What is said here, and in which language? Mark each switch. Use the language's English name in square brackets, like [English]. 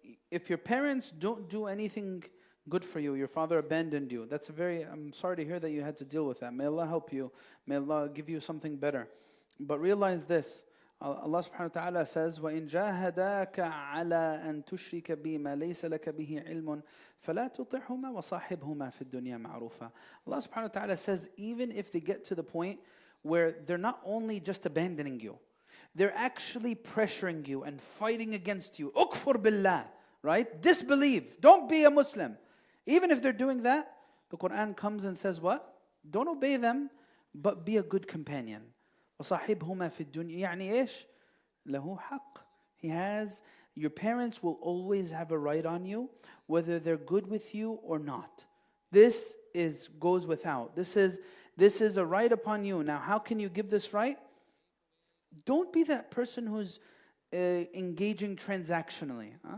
[English] If your parents don't do anything good for you, your father abandoned you, I'm sorry to hear that you had to deal with that. May Allah help you. May Allah give you something better. But realize this, [Arabic] Allah subhanahu wa ta'ala says, وَإِن جَاهَدَاكَ عَلَىٰ أَن تُشْرِكَ بِي مَا لَيْسَ لَكَ بِهِ عِلْمٌ فَلَا تُطِعْهُمَا وَصَاحِبْهُمَا فِي الدُّنْيَا مَعْرُوفًا. [English] Allah subhanahu wa ta'ala says, even if they get to the point where they're not only just abandoning you, they're actually pressuring you and fighting against you. [Arabic] Ukfur billah, [English] right? Disbelieve. Don't be a Muslim. Even if they're doing that, the Quran comes and says what? Don't obey them, but be a good companion. [Arabic] وَصَاحِبْهُمَا فِي الدُّنْيَا يعني إيش؟ له حق. [English] Your parents will always have a right on you, whether they're good with you or not. This goes without. This is a right upon you. Now, how can you give this right? Don't be that person who's engaging transactionally.